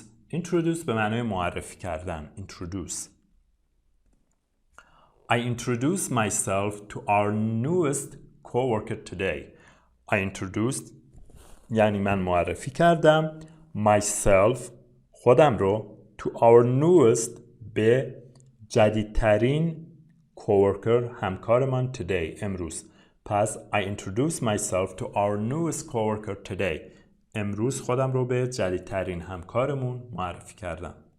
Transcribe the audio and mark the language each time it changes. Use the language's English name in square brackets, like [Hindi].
[Persian] introduce به معنای معرفی کردن. [English] introduce. I introduced myself to our newest coworker today. I introduced [Persian] یعنی من معرفی کردم [English] myself [Persian] خودم رو [English] to our newest [Persian] به جدیدترین coworker همکارمان [English] today [Persian] امروز. [English] پس I introduced myself to our newest coworker today. [Persian] امروز خودم رو به جدیدترین همکارمون معرفی کردم.